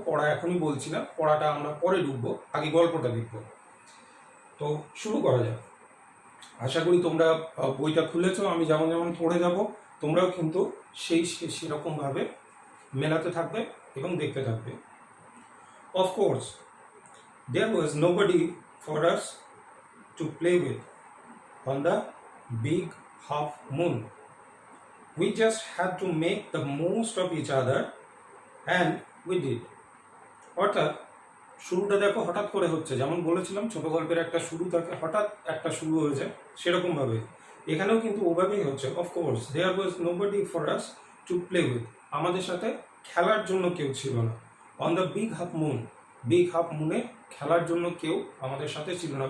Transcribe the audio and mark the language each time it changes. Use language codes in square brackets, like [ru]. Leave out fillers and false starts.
[bn] পড়া এখনই বলছি না, পড়াটা আমরা পরে ঢুকবো, আগে গল্পটা দেখব। তো শুরু করা যাক। আশা করি তোমরা বইটা খুলেছো, আমি যেমন যেমন পড়ে যাব, তোমরাও কিন্তু সেরকমভাবে মেলাতে থাকবে এবং দেখতে থাকবে। [en] Of course, there was nobody for us to play with on the big half moon. We just had to make the most of each other, and we did. [bn] অর্থাৎ শুরুটা দেখো হঠাৎ করে হচ্ছে, যেমন বলেছিলাম ছোট গল্পের একটা শুরু থাকে, হঠাৎ একটা শুরু হয়ে যায়, সেরকমভাবে এখানেও কিন্তু ওভাবেই হচ্ছে। [en] of course there was nobody for us to play with, [bn] আমাদের সাথে খেলার জন্য কেউ ছিল না। [en] on the big half moon, [bn] big half মুনে খেলার জন্য কেউ আমাদের সাথে ছিল না।